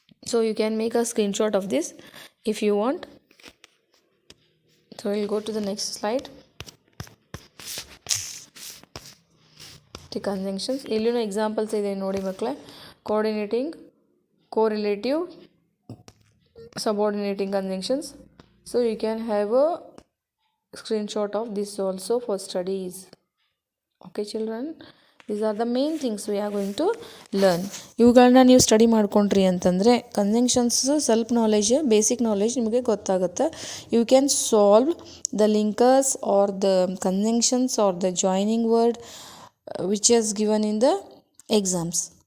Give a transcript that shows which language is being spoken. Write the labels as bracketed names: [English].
[English] So you can make a screenshot of this if you want. So we'll go to the next slide. The conjunctions, [Kannada] ಇಲ್ಲಿನ examples ಇದೆ ನೋಡಿ ಮಕ್ಕಳೇ. [English] Coordinating, correlative, subordinating conjunctions. So you can have a screenshot of this also for studies. Okay children, these are the main things we are going to learn. [Kannada] ಇವುಗಳನ್ನ ನೀವು study ಮಾಡ್ಕೊಂಡ್ರಿ ಅಂತಂದರೆ conjunctions ಸ್ವಲ್ಪ knowledge, basic knowledge ನಿಮಗೆ ಗೊತ್ತಾಗುತ್ತೆ. [English] You can solve the linkers or the conjunctions or the joining word which is given in the exams.